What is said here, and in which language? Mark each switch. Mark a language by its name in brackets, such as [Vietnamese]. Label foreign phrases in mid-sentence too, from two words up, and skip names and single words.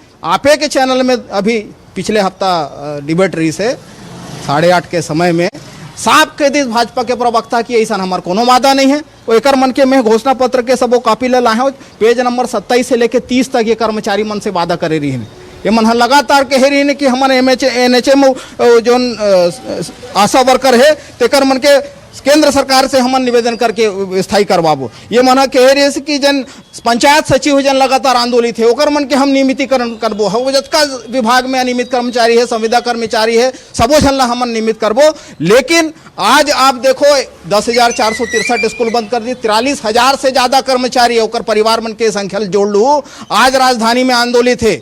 [Chhattisgarhi] आपे के चैनल में अभी पिछले हफ्ता डिबेट रही से 8:30 के समय में साफ कह दी भाजपा के प्रवक्ता की ऐसा हमार कोनो वादा नहीं है। वो एक मन के में घोषणा पत्र के सब वो कॉपी ले लाए, [English] page number [Chhattisgarhi] 27 से लेके 30 तक ये कर्मचारी मन से वादा करे रही है। ये मन लगातार कह रही है कि हमारे NHM जो आशा वर्कर है तेकर मन के केंद्र सरकार से हम निवेदन करके स्थायी करवाबो। ये मन कह रही है कि जन पंचायत सचिव जन लगातार आंदोलित है ओकर मन के हम नियमितीकरण करबो। हम जतका विभाग में अनियमित कर्मचारी है, संविदा कर्मचारी है, सबो झन ला हम नियमित करबो। लेकिन आज आप देखो 10,463 स्कूल बंद कर दी, 43,000 से ज्यादा कर्मचारी ओकर परिवार मन के संख्या जोड़ लू आज राजधानी में आंदोलित है।